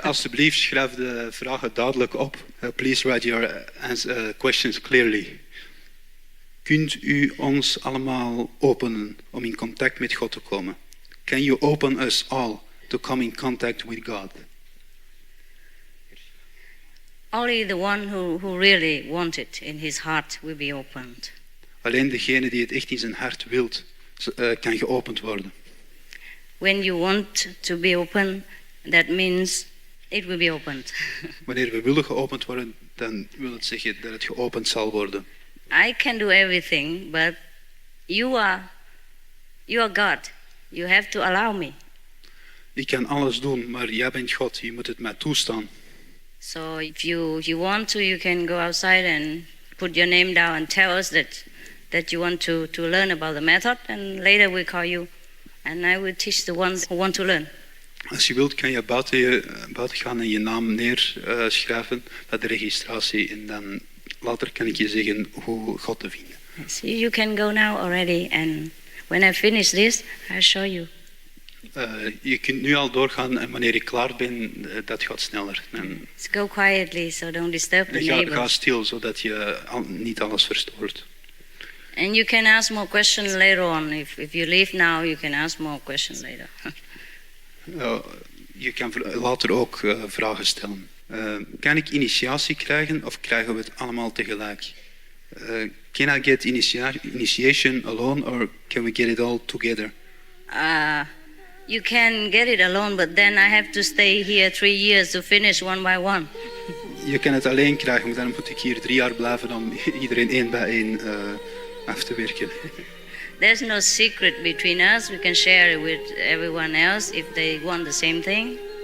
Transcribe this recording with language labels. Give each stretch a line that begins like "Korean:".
Dutch: alsjeblieft, schrijf de vragen duidelijk op.
English: Please write your questions clearly.
Dutch: Kunt u ons allemaal openen om in contact met God te komen?
English: Can you open us all to come in contact with God? Only the one who really wants it in his heart will be opened.
Dutch: Alleen degene die het echt in zijn hart wilt, kan geopend worden.
English: When you want to be open, that means it will be opened.
Dutch: Wanneer we willen geopend worden, dan wil het zeggen dat het geopend zal worden.
English: I can do everything, but you are God. You have to allow me.
Dutch: Ik kan alles doen, maar jij bent God. Je moet het mij toestaan.
English: So if you want to, you can go outside and put your name down and tell us that you want to learn about the method, and later we call you and I will teach the ones who want to learn.
Dutch: Als je wilt, kan je buiten gaan en je naam neerschrijven bij de registratie en dan later kan ik je zeggen hoe God te vinden.
English: So you can go now already, and when I finish this, I'll show you.
Dutch: Je kunt nu al doorgaan en wanneer ik klaar ben, dat gaat sneller. En
English: Let's go quietly, so don't disturb the
Dutch: ga
English: neighbors.
Dutch: stil, zodat je niet alles verstoort.
English: And you can ask more questions later on. If you leave now, you can ask more questions later.
Dutch: Je kan later ook vragen stellen. Kan ik initiatie krijgen of krijgen we het allemaal tegelijk?
English: Can I get initiation alone or can we get it all together? You can get it alone, but then I have to stay here 3 years to finish one by one.
Dutch: Je kan het alleen krijgen, maar dan moet ik hier 3 jaar blijven om iedereen één bij één af te werken.
English: There's no secret between us. We can share it with everyone else if they want the same thing.